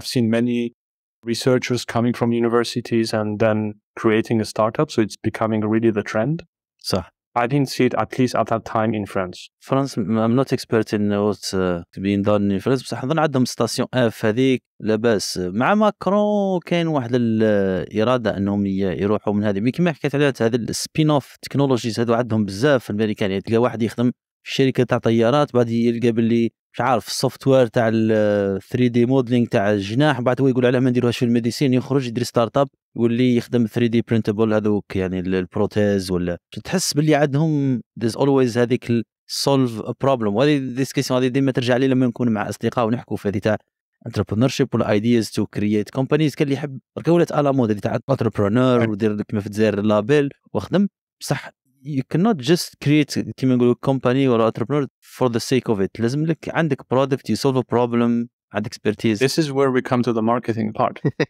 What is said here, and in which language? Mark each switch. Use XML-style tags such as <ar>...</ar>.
<en>I've seen many researchers coming from universities and then creating a startup, so it's becoming really the trend.</en> <ar>صح.</ar> <en>I didn't see it, at least at that time, in France. France, I'm not expert in what's being done in France,</en> <ar>بصح أظن عندهم ستاسيون اف هذيك لاباس. مع ماكرون كاين واحد الإرادة أنهم يروحوا من هذه، كما حكيت عليها هذه السبين اوف تكنولوجيز، هذو عندهم بزاف في الأمريكان. يعني تلقى واحد يخدم في شركة تاع طيارات، بعد يلقى باللي مش عارف السوفت وير تاع ال 3 دي موديلينغ تاع الجناح، بعد هو يقول عليه ما نديروهاش في الميديسين، يخرج يدير ستارت اب يولي يخدم 3 دي برينتبل هذوك، يعني البروتيز. ولا تحس باللي عندهم</ar> <en>there's always</en> <ar>هذيك</ar> <en>solve a problem.</en> <ar>وهذه ديسكسيون هذه ديما ترجع لي لما نكون مع اصدقاء ونحكوا في هذه تاع entrepreneurship ولا</ar> <en>ideas to create companies.</en> <ar>كان اللي يحب ولات على مود هذه تاع entrepreneur ودير كيما في الجزائر لابيل وخدم، بصح</ar> <en>you cannot just create</en> <ar>كيما نقولوا</ar> <en>company or entrepreneur for the sake of it.</en> <ar>لازم لك عندك</ar> <en>product, you solve a problem, عندك expertise. This is where we come to the marketing part.</en>